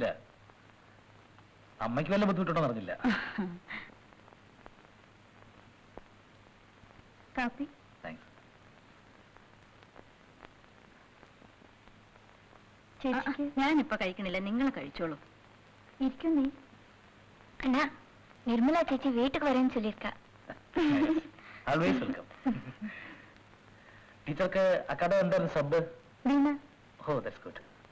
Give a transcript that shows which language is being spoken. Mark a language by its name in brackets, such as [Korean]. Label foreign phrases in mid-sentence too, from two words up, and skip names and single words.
[Malayalam] അമ്മയ്ക്ക് വല്ല ബുദ്ധിമുട്ടുണ്ടോ അറിഞ്ഞില്ല. കാപ്പി? താങ്ക്സ്. ചേച്ചിക്ക് ഞാനിപ്പൊ കഴിക്കണില്ല, നിങ്ങൾ കഴിച്ചോളൂ. ഇരിക്കും നീ. [Tamil] அண்ணா நிர்மலா சேச்சி வீட்டுக்கு வரேன்னு சொல்லியிருக்கா. [English] Always welcome. [Malayalam] ടീച്ചർക്ക് അക്കാഡമി എന്തായിരുന്നു സബ്? വീണ. [English] Oh, that's good.